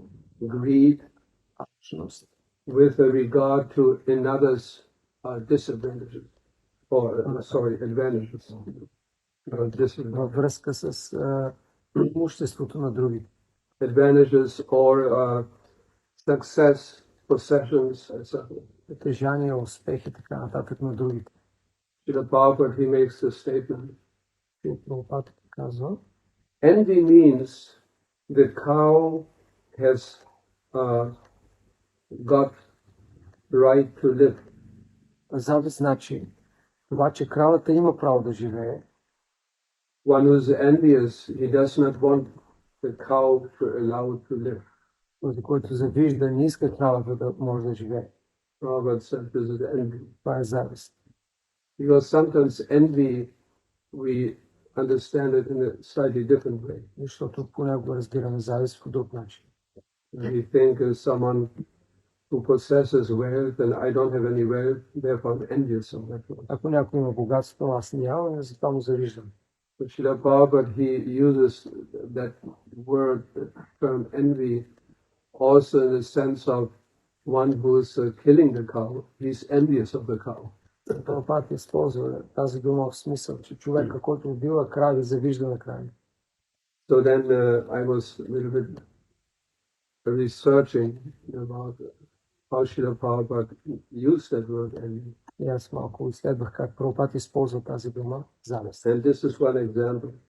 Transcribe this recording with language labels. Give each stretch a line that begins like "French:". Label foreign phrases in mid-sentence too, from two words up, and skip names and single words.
English: greed,
Bulgarian: алчност,
English: with regard to another's disadvantages, or advantages.
Bulgarian: Във връзка с имуществото на другите.
English: Advantages or success, possessions, etc.
Bulgarian: Притежание, успех и така нататък на другите.
English: Srila Prabhupada, he makes the statement.
Bulgarian: Прабхупада казва,
English: Envy means the cow has got right to live.
Bulgarian: Завист значи това, че кравата има право да живее.
English: One who is envious, he does not want the cow to allow to live.
Bulgarian: Този, който завижда, не иска кравата да може да живее.
English: Prabhupada said this is envy.
Bulgarian: Това е завист.
English: Because sometimes envy, we understand it in a slightly different way.
Bulgarian: Защото понякога разбираме завист по друг начин.
English: We think as someone who possesses wealth and I don't have any wealth, therefore I'm envious of that one.
Bulgarian: Ако някой има богатство, аз нямам, затова му завиждам.
English: But Srila Prabhupada, he uses that word, the term envy, also in the sense of one who is killing the cow. He's envious of the cow.
Bulgarian: Прабхупада използва тази дума в смисъл, че човека, който убива крави, завижда на крави.
English: So then I was a little bit researching about how Srila Prabhupada used that word envy.
Bulgarian: И аз малко изследвах как Прабхупада използва тази дума завист.
English: And this is one example.